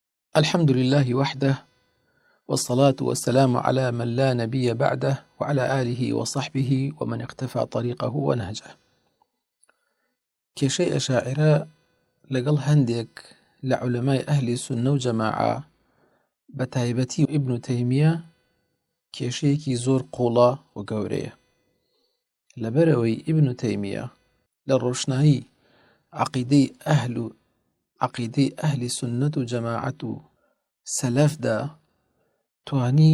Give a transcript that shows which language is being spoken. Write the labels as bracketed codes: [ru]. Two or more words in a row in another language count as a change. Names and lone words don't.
[ar] الحمد لله وحده، والصلاة والسلام على من لا نبي بعده، وعلى آله وصحبه ومن اقتفى طريقه ونهجه. [ckb] كێشەی ئەشاعرە لەگەڵ هەندێک لە عولەمای ئەهلی سونە و جەماعە بە تایبەتی ئیبن تەیمیە کێشەیەکی زۆر قوڵە و گەورەیە. لەبەرەوەی ئیبن تەیمیە لە ڕۆشنایی عەقیدەی ئەهلی سونەت و جەماعەت و سەلەفدا توانی